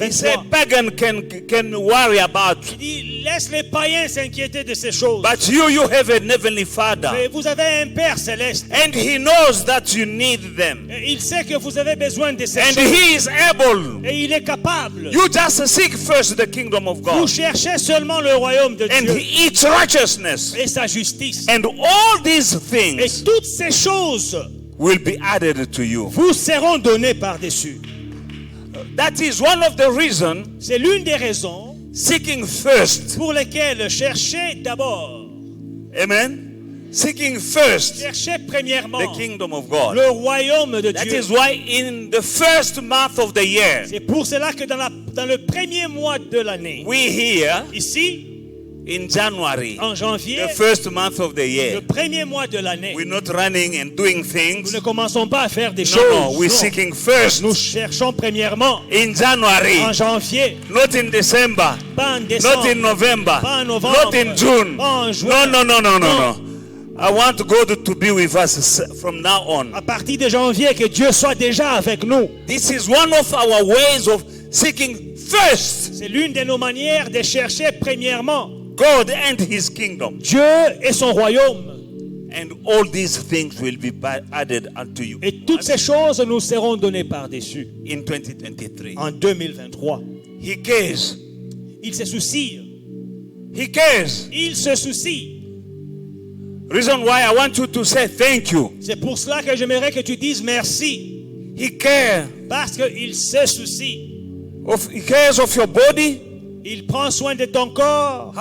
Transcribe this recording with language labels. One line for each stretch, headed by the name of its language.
English: He said pagan can worry about.
French: Il dit, laisse les païens s'inquiéter de ces choses.
English: But you have a heavenly Father.
French: Mais vous avez un Père céleste.
English: And he knows that you need them.
French: Et il sait que vous avez besoin de ces
English: And
French: choses.
English: he is able.
French: Et il est capable.
English: You just seek first the kingdom of
French: Vous
English: God.
French: cherchez seulement le royaume de
English: And
French: Dieu
English: its righteousness.
French: et sa justice.
English: And all these
French: Et
English: things
French: toutes ces choses
English: will be added to you.
French: vous seront données par-dessus.
English: That is one of the reasons
French: C'est l'une des raisons
English: seeking first.
French: pour lesquelles cherchez d'abord,
English: Amen. Seeking first
French: cherchez premièrement
English: the kingdom of God.
French: le royaume de
English: That
French: Dieu.
English: is why in the first month of the year,
French: C'est pour cela que dans le premier mois de l'année,
English: we here
French: ici,
English: in January,
French: en janvier,
English: the first month of the
French: le
English: year,
French: premier mois de l'année,
English: we're not running and doing
French: nous
English: things.
French: ne commençons pas à faire des
English: No,
French: choses.
English: no, we're seeking first
French: Nous cherchons premièrement
English: in January,
French: en janvier,
English: not in December,
French: pas en
English: not
French: décembre,
English: in November,
French: pas en novembre,
English: not in June.
French: pas en juin.
English: No. I want God to be with us from now on.
French: À partir de janvier, que Dieu soit déjà avec nous.
English: This is one of our ways of seeking first
French: C'est l'une de nos manières de chercher premièrement
English: God and his kingdom.
French: Dieu et son royaume.
English: And all these things will be added unto you
French: Et toutes ces choses nous seront données par-dessus.
English: in 2023.
French: En 2023.
English: He cares.
French: Il se soucie.
English: He cares.
French: Il se soucie.
English: Reason why I want you to say thank you.
French: C'est pour cela que j'aimerais que tu dises merci.
English: He cares.
French: Parce qu'il se soucie.
English: He cares of your body.
French: Il prend soin de ton corps.